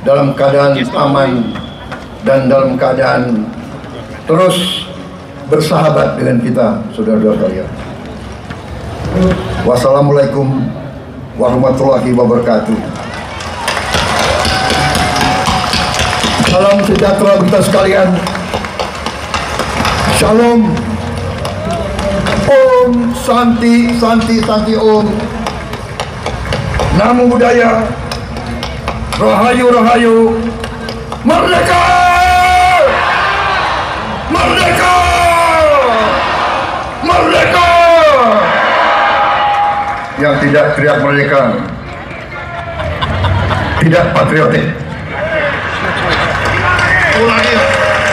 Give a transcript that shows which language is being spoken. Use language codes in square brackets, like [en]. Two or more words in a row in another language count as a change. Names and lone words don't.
[id] dalam keadaan aman dan dalam keadaan terus bersahabat dengan kita, saudara-saudara sekalian. [ar] والسلام عليكم ورحمة الله وبركاته. [id] Salam sejahtera kita sekalian. Shalom. [sa] Om Santi Santi Santi Om. [pi] Namo Buddhaya. [jv] Rahayu Rahayu. [id] Merdeka! Merdeka! Merdeka! Yang tidak teriak merdeka tidak patriotik. Ulangi.